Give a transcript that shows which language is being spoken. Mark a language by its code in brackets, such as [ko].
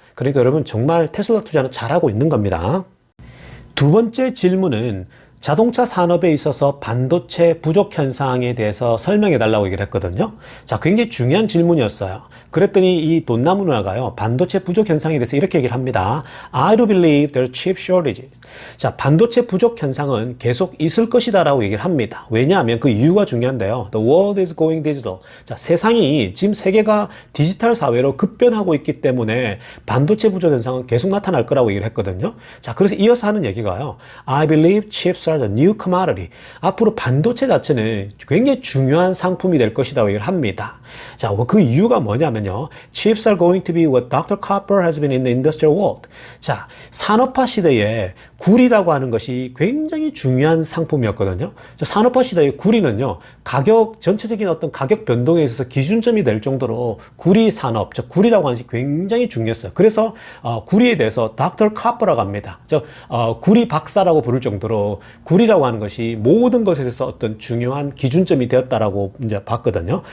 [ko] 그러니까 여러분, 정말 테슬라 투자는 잘하고 있는 겁니다. 두 번째 질문은 자동차 산업에 있어서 반도체 부족 현상에 대해서 설명해 달라고 얘기를 했거든요. 자, 굉장히 중요한 질문이었어요. 그랬더니 이 돈나무 누나가요, 반도체 부족 현상에 대해서 이렇게 얘기를 합니다. [en] I do believe there are chip shortages. [ko] 자, 반도체 부족 현상은 계속 있을 것이다 라고 얘기를 합니다. 왜냐하면 그 이유가 중요한데요. [en] The world is going digital. [ko] 자, 세상이 지금 세계가 디지털 사회로 급변하고 있기 때문에 반도체 부족 현상은 계속 나타날 거라고 얘기를 했거든요. 자, 그래서 이어서 하는 얘기가요. [en] I believe chips are the new commodity. [ko] 앞으로 반도체 자체는 굉장히 중요한 상품이 될 것이라고 얘기를 합니다. 자, 그 이유가 뭐냐면요. [en] Chips are going to be what Dr. Copper has been in the industrial world. [ko] 자, 산업화 시대에 구리라고 하는 것이 굉장히 중요한 상품이었거든요. 산업화 시대의 구리는요, 전체적인 어떤 가격 변동에 있어서 기준점이 될 정도로 구리 산업, 구리라고 하는 것이 굉장히 중요했어요. 그래서 구리에 대해서 Dr. Copper라고 합니다. 구리 박사라고 부를 정도로 구리라고 하는 것이 모든 것에 대해서 어떤 중요한 기준점이 되었다라고 이제 봤거든요.